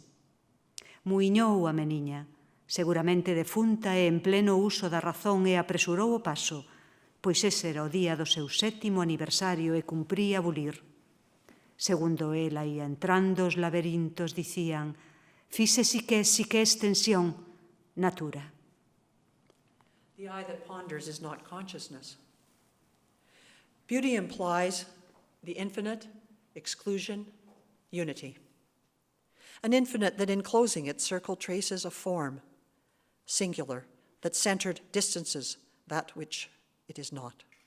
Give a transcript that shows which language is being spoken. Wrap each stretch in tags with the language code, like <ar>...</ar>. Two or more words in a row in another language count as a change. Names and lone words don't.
<gl>Muiñou a meniña, seguramente defunta e en pleno uso da razón, e apresurou o paso, pois ese era o día do seu 7º aniversario e cumpría bulir. Segundo ela ia entrando, os laberintos dicían: fixe si que extensión, natura.</gl> <en>The eye that ponders is not consciousness. Beauty implies the infinite, exclusion, unity. An infinite that in closing its circle traces a form, singular, that centered distances that which it is not.</en>